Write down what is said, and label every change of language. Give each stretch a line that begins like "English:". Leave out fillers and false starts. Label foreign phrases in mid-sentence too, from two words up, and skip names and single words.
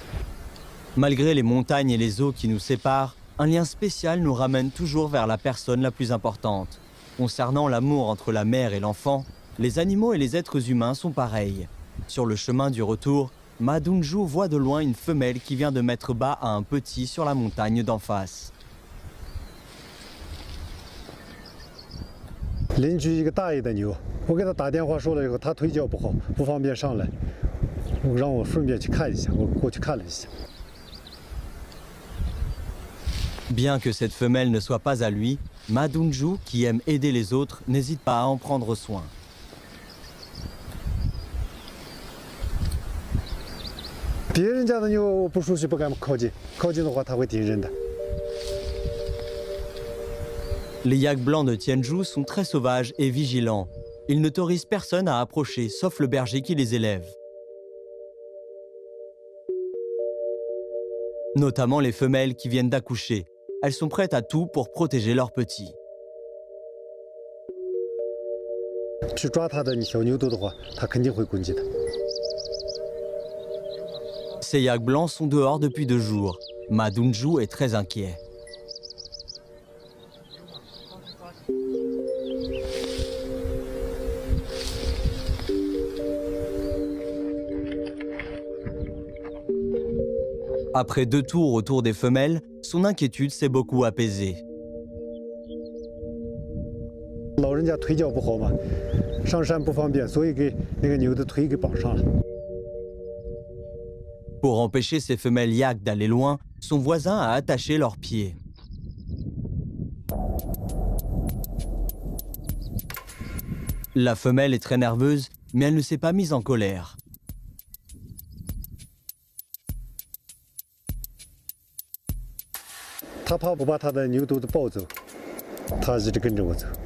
French: Malgré les montagnes et les eaux qui nous séparent, un lien spécial nous ramène toujours vers la personne la plus importante. Concernant l'amour entre la mère et l'enfant, les animaux et les êtres humains sont pareils. Sur le chemin du retour, Ma Dunju voit de loin une femelle qui vient de mettre bas à un petit sur la montagne d'en face.
Chinese: 邻居一个大爷的牛，我给他打电话说了以后，他腿脚不好，不方便上来，让我顺便去看一下，我过去看了一下。
French: Bien que cette femelle ne soit pas à lui, Ma Dunju, qui aime aider les autres, n'hésite pas à en prendre soin.
Chinese: 别人家的牛我不熟悉，不敢靠近，靠近的话它会叮人的。
French: Les yaks blancs de Tianzhu sont très sauvages et vigilants. Ils n'autorisent personne à approcher, sauf le berger qui les élève. Notamment les femelles qui viennent d'accoucher. Elles sont prêtes à tout pour protéger leurs petits.
Chinese: 去抓它的小牛犊的话，它肯定会攻击它。
French: Ces yaks blancs sont dehors depuis 2 jours. Ma Dongzhu est très inquiet. Après 2 tours autour des femelles, son inquiétude s'est beaucoup apaisée.
Chinese: 老人家腿脚不好嘛，上山不方便，所以给那个牛的腿给绑上了。
French: Pour empêcher ces femelles yaks d'aller loin, son voisin a attaché leurs pieds. La femelle est très nerveuse, mais elle ne s'est pas mise en colère.
Chinese: « 他怕我把他的牛犊子抱走，他一直跟着我走。